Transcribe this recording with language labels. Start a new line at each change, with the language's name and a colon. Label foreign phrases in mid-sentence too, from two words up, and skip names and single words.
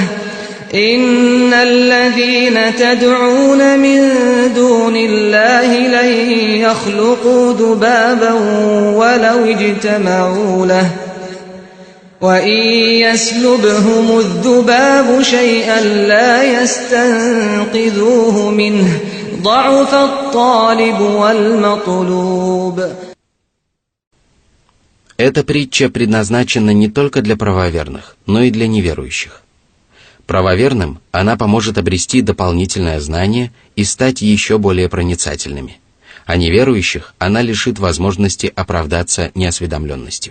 Arabic: إِنَّ الَّذِينَ تَدْعُونَ مِن دُونِ اللَّهِ لَن يَخْلُقُوا ذُبَابًا وَلَوِ اجْتَمَعُوا لَهُ وَإِن يَسْلُبْهُمُ الذُّبَابُ شَيْئًا لَّا يَسْتَنقِذُوهُ مِنْهُ ضَعُفَ الطَّالِبُ وَالْمَطْلُوبُ.
Russian: Эта притча предназначена не только для правоверных, но и для неверующих. Правоверным она поможет обрести дополнительное знание и стать еще более проницательными, а неверующих она лишит возможности оправдаться неосведомленностью.